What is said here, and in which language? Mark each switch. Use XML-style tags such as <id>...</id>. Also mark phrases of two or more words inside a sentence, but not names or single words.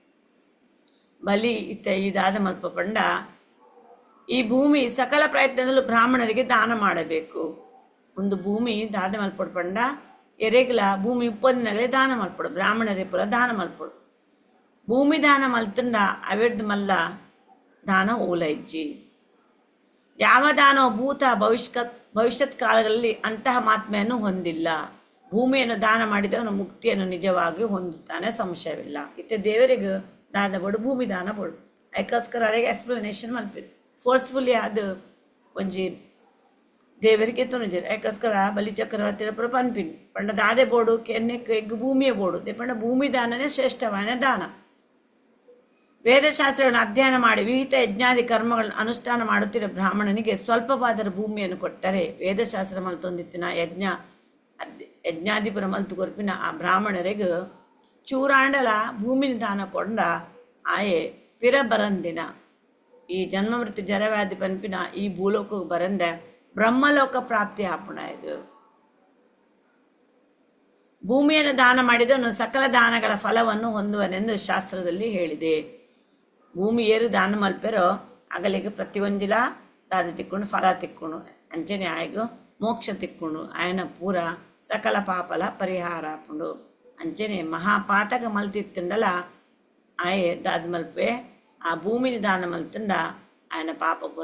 <tcy>ಬಲಿ ಇದಾದ ಮಲ್ಪ ಪಂಡ ಈ ಭೂಮಿ</tcy> <kn>ಸಕಲ ಪ್ರಯತ್ನದಲ್ಲೂ ಬ್ರಾಹ್ಮಣರಿಗೆ ದಾನ ಮಾಡಬೇಕು ಒಂದು</kn> <tcy>ಭೂಮಿ ದಾದ ಮಲ್ಪಡು ಪಂಡ ಎರೆಗ್ಲ ಭೂಮಿ ಉಪ್ಪದಿನಗಲೇ ದಾನ ಮಲ್ಪಡು ಬ್ರಾಹ್ಮಣರೇ ಪುರ ದಾನ ಮಲ್ಪಡು ಭೂಮಿ ದಾನ ಮಲ್ತಂಡ ಅವೆಡ್ದು ಮಲ್ಲ ದಾನ ಓಲೈಜ್ಜಿ</tcy> <kn>ಯಾವ ದಾನವು ಭೂತ ಭವಿಷ್ಯತ್ ಕಾಲಗಳಲ್ಲಿ ಅಂತಹ ಮಾತ್ಮೆಯನ್ನು ಹೊಂದಿಲ್ಲ ಭೂಮಿಯನ್ನು ದಾನ ಮಾಡಿದವನು ಮುಕ್ತಿಯನ್ನು ನಿಜವಾಗಿ ಹೊಂದುತ್ತಾನೆ ಸಂಶಯವಿಲ್ಲ</kn> <tcy>ಇತ್ತೆ ದೇವರಿಗೆ ದಾನ ಬೋಡು ಭೂಮಿ ದಾನ ಬೋಡು ಅದಕ್ಕೋಸ್ಕರ ಅವರಿಗೆ ಎಕ್ಸ್ಪ್ಲನೇಷನ್ ಮಲ್ಪಿರು ಫೋರ್ಸ್ಫುಲಿ ಅದು ಒಂಜಿ ದೇವರಿಗೆ ತೊನಜರು ಅದಕ್ಕೋಸ್ಕರ ಬಲಿ ಚಕ್ರವರ್ತಿ ಪುರ ಪನ್ಪಿನಿ ಪಂಡ ದಾದೆ ಬೋಡು ಕೆನ್ನೆಕ್ ಎಗ್ ಭೂಮಿಯ ಬೋಡು ದೇ ಪಂಡ ಭೂಮಿ ದಾನನೇ ಶ್ರೇಷ್ಠವಾದ ದಾನ</tcy> <kn>ವೇದಶಾಸ್ತ್ರಗಳನ್ನು ಅಧ್ಯಯನ ಮಾಡಿ ವಿಹಿತ ಯಜ್ಞಾದಿ ಕರ್ಮಗಳನ್ನು ಅನುಷ್ಠಾನ ಮಾಡುತ್ತಿರುವ ಬ್ರಾಹ್ಮಣನಿಗೆ ಸ್ವಲ್ಪವಾದರ ಭೂಮಿಯನ್ನು ಕೊಟ್ಟರೆ</kn> <tcy>ವೇದಶಾಸ್ತ್ರ ಮಲ್ತೊಂದಿತ್ತಿನ ಯಜ್ಞಾಧಿಪುರ ಮಲ್ತು ಕೊರ್ಪಿನ ಆ ಬ್ರಾಹ್ಮಣರಿಗೆ ಚೂರಾಂಡಲ ಭೂಮಿನ ದಾನ ಕೊಂಡ ಆಯೆ ಪಿರ ಬರಂದಿನ ಈ ಜನ್ಮ ಮೃತ್ಯು ಜರವ್ಯಾಧಿ ಪನ್ಪಿನ ಈ ಭೂಲೋಕಕ್ಕೆ ಬರಂದೆ ಬ್ರಹ್ಮಲೋಕ ಪ್ರಾಪ್ತಿ ಆಪುಣ ಇದು</tcy> <kn>ಭೂಮಿಯನ್ನು ದಾನ ಮಾಡಿದವನು ಸಕಲ ದಾನಗಳ ಫಲವನ್ನು ಹೊಂದುವನೆಂದು ಶಾಸ್ತ್ರದಲ್ಲಿ ಹೇಳಿದೆ</kn> <tcy>ಭೂಮಿ ಏರು ದಾನ ಮಲ್ಪೆರೋ ಅಗಲಿಗೆ ಪ್ರತಿಯೊಂದಿಲ ದಾದ ತಿಕ್ಕೊಂಡು ಫಲ ತಿಕ್ಕೊಂಡು ಅಂಚನೆ ಆಯ್ಗು ಮೋಕ್ಷ ತಿಕ್ಕೊಂಡು ಆಯನ ಪೂರ ಸಕಲ ಪಾಪಲ ಪರಿಹಾರ ಆಪುಂಡು ಅಂಚನೆ ಮಹಾಪಾತಕ ಮಲ್ತಿತ್ತಂಡಲ ಆಯೆ ದಾದ ಮಲ್ಪೆ ಆ ಭೂಮಿನ ದಾನ ಮಲ್ತಂಡ ಆಯನ ಪಾಪ ಪುರ</tcy>